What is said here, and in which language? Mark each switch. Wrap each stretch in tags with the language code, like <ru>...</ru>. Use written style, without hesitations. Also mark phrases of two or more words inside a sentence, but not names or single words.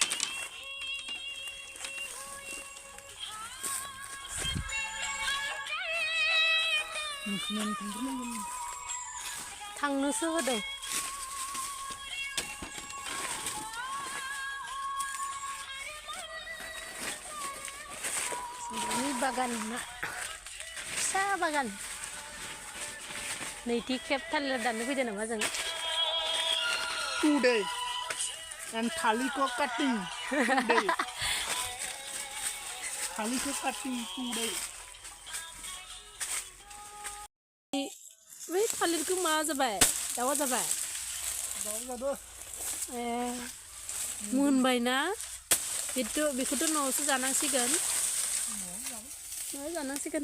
<brx>थांनोसो होदों। जोंहानि बागाना फिसा बागान। नैथि खेब थालिर दाननो फैदों नामा जों?</brx> <en>today and</en> <brx>थालिरखौ</brx> <en>cutting today.</en> <brx>थालिरखौ</brx> <en>cutting today.</en> <brx>बै थालिरखौ मा जाबाय? दावा जाबाय? मोनबायना? बेखौथ' न'आवसो जानांसिगोन। न'आव जानांसिगोन।</brx>